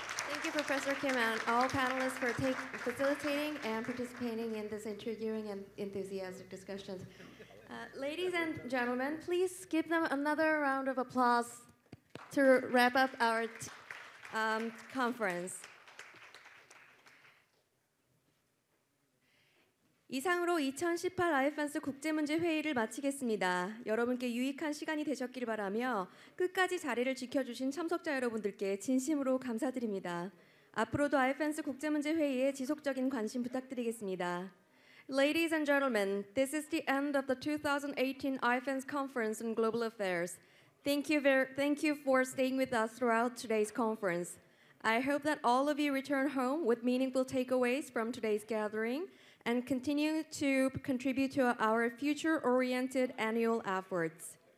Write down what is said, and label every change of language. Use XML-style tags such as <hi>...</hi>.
<en>Thank you, Professor Kim, and all panelists for facilitating and participating in this intriguing and enthusiastic discussions. Ladies and gentlemen, please give them another round of applause to wrap up our conference.</en> <ko>이상으로 2018 IFANS 국제문제회의를 마치겠습니다. 여러분께 유익한 시간이 되셨길 바라며 끝까지 자리를 지켜주신 참석자 여러분들께 진심으로 감사드립니다. 앞으로도 IFANS 국제문제회의에 지속적인 관심 부탁드리겠습니다.</ko> <en>Ladies and gentlemen, this is the end of the 2018 IFANS Conference on Global Affairs. Thank you for staying with us throughout today's conference. I hope that all of you return home with meaningful takeaways from today's gathering and continue to contribute to our future-oriented annual efforts.</en>